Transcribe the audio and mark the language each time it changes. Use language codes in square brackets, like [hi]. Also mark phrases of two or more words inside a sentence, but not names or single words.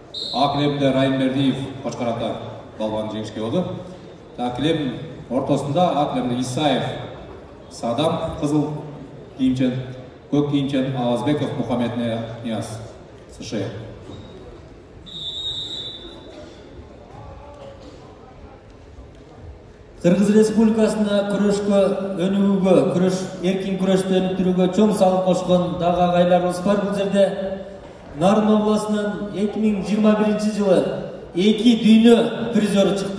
[kk] A кілемде Райымбердиев Қошқарата балуан жеңіске болды. Кілем ортасында А кілемде Исаев Садам, қызыл киімчен, көк киімчен Алазбеков Мұхаммед Нияз США. [ky] Кыргыз Республикасында күрөшкө өнүгүүгө, эркин күрөштү өнүктүрүүгө чоң салым кошкон дагы агайларыбыз бар. Бул жерде Нарын областынан 2021 жылы 2 дүйнө призеры чыкты.